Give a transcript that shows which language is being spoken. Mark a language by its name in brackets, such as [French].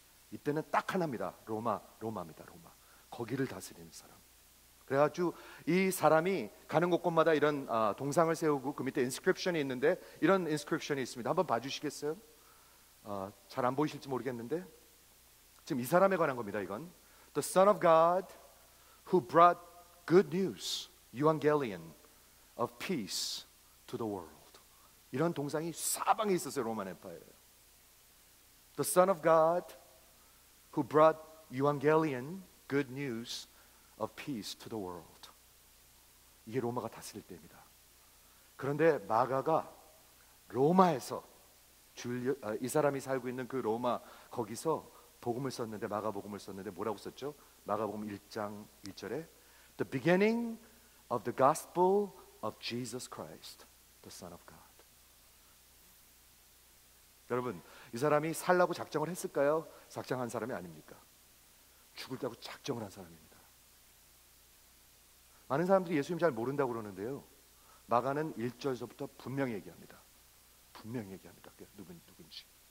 [Korean] 이때는 딱 하나입니다. 로마입니다. 로마. 거기를 다스리는 사람. 그래가지고 이 사람이 가는 곳곳마다 이런 동상을 세우고 그 밑에 인스크립션이 있는데 이런 인스크립션이 있습니다. 한번 봐주시겠어요? 잘 안 보이실지 모르겠는데 지금 이 사람에 관한 겁니다. 이건 [English] The Son of God who brought good news, Evangelion of peace to the world. [Korean] 이런 동상이 사방에 있었어요. 로만 엠파이어에. [English] The Son of God who brought Evangelion, good news of peace to the world. [Korean] 이게 로마가 다스릴 때입니다. 그런데 마가가 로마에서 이 사람이 살고 있는 그 로마 거기서 복음을 썼는데, 마가복음을 썼는데 뭐라고 썼죠? 마가복음 1장 1절에 [English] The beginning of the gospel of Jesus Christ, the Son of God. [Korean] 여러분, 이 사람이 살라고 작정을 했을까요? 작정한 사람이 아닙니까? 죽을다고 작정을 한 사람입니다. 많은 사람들이 예수님 잘 모른다고 그러는데요, 마가는 1절서부터 분명히 얘기합니다. 분명히 얘기합니다. 누군지.